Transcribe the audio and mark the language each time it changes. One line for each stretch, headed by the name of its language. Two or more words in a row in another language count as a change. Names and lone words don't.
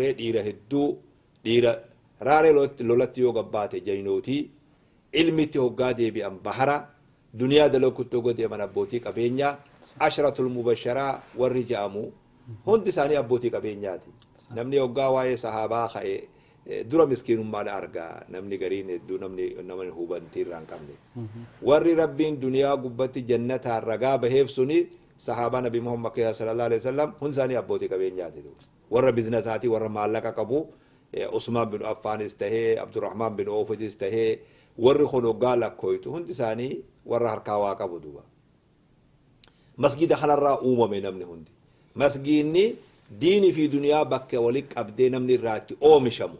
Oromo: Dhiira hedduu dhiira raaree lolatti yoo gabbaate jaynootii ilmitti hoggaa deebi'an bahara duniyaa dalookutti hoggaa deeman abbootii qabeenyaa
Arabic: العشرة المبشرة
Oromo: warri ja'amu hundi isaanii abbootii qabeenyaati. Namni hoggaa waa'ee sahaabaa ka'e dura miskiinummaadha argaa. Namni gariin hedduu namni hubantii irraa hin qabne. Warri rabbiin duniyaa gubbatti jannataan ragaa baheef suni sahaabaa Nabi Muhammad
Arabic: صلى الله عليه وسلم
Oromo: hundi isaanii abbootii qabeenyaati. Warra bizinasaatii warra maallaqa qabu Usmaan bin Affaanis tahee Abdurrahmaan bin Awfis tahee warri kun hoggaa lakkooytu hundi isaanii warra harkaa waa qabu duuba. Masgida kanarraa uumame namni hundi. Masgidni diinii fi duniyaa bakka walitti qabdee namni irraatti oomishamu.